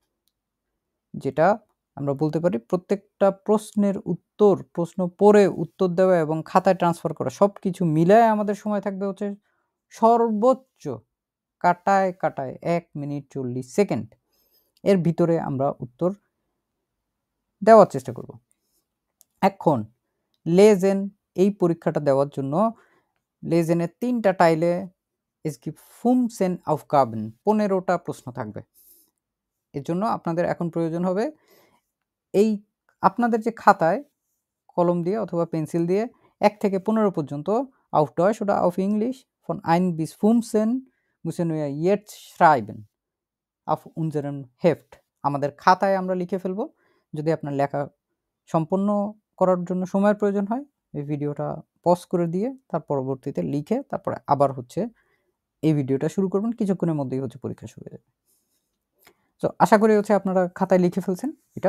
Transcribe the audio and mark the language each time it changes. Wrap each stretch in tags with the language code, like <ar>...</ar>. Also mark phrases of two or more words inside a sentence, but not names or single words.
<bn>যেটা আমরা বলতে পারি প্রত্যেকটা প্রশ্নের উত্তর, প্রশ্ন পড়ে উত্তর দেওয়া এবং খাতায় ট্রান্সফার করা সবকিছু মিলায় আমাদের সময় থাকবে হচ্ছে সর্বোচ্চ কাটায় কাটায় 1 মিনিট 40 সেকেন্ড। এর ভিতরে আমরা উত্তর দেওয়ার চেষ্টা করব। এখন লেজেন এই পরীক্ষাটা দেওয়ার জন্য লেজেনের 3টা টাইলে</bn> <de>es gibt 15 Aufgaben,</de> <bn>15টা প্রশ্ন থাকবে। এর জন্য আপনাদের এখন প্রয়োজন হবে এই আপনাদের যে খাতায় কলম দিয়ে অথবা পেন্সিল দিয়ে 1 থেকে 15 পর্যন্ত</bn> <de>auf Deutsch oder auf Englisch von 1 bis 15 müssen wir jetzt schreiben auf unserem Heft।</de> <bn>আমাদের খাতায় আমরা লিখে ফেলব। যদি আপনার লেখা সম্পন্ন করার জন্য সময়ের প্রয়োজন হয়, এই ভিডিওটা পজ করে দিয়ে তার পরবর্তীতে লিখে তারপরে আবার হচ্ছে এই ভিডিওটা শুরু করবেন। কিছুক্ষণের মধ্যেই হচ্ছে পরীক্ষা শুরু হয়ে যাবে। তো আশা করি হচ্ছে আপনারা খাতায় লিখে ফেলছেন এটা।</bn>